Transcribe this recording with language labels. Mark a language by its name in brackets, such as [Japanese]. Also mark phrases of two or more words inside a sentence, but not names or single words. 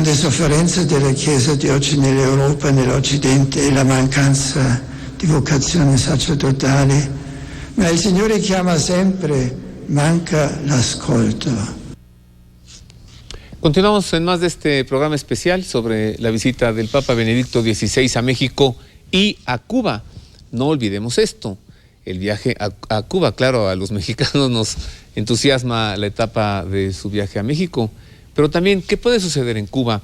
[Italian] sofferenza della Chiesa di oggi nell'Europa e nell'Occidente è la mancanza di vocazioni sacerdotali, ma il Signore chiama sempre, manca l'ascolto. [Spanish] Continuamos en más de este programa especial sobre la visita del Papa Benedicto XVI a México y a Cuba. No olvidemos esto, el viaje a Cuba. Claro, a los mexicanos nos entusiasma la etapa de su viaje a México, pero también, ¿qué puede suceder en Cuba?